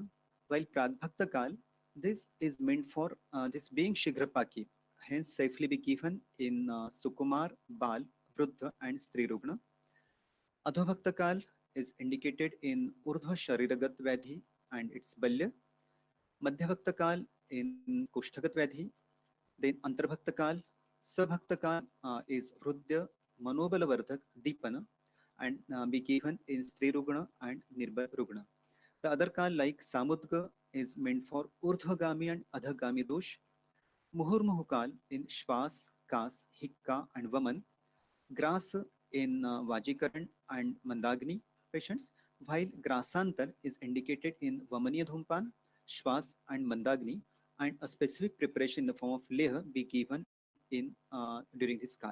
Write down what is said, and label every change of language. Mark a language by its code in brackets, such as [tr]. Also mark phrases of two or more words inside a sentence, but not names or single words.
[en] While Pragbhakta Kal, this is meant for this being Shigrapaki, hence safely be given in Sukumar, Bal, Vruddha and Stri Rugna. Adhovakta Kal is indicated in Urdhva Shariragat Vyadhi and its Balya. Madhyavakta Kal in Kushthagat Vyadhi. Then Antarbhakta Kal, Sabhakta Kal is Hrudya Manobalvardhak Deepana and be given in Stri Rugna and Nirbal Rugna. The other Kal like Samudga is meant for Urdhvagami and Adhagami dosh. Muhurmuhu Kal in Shwas, Kas, Hikka and Vaman. Gras in Vajikaran and Mandagni patients, while Grasantar is indicated in Vamaniya Dhumpan, Shwas and Mandagni, and a specific preparation in the form of Leh be given in during this Kal.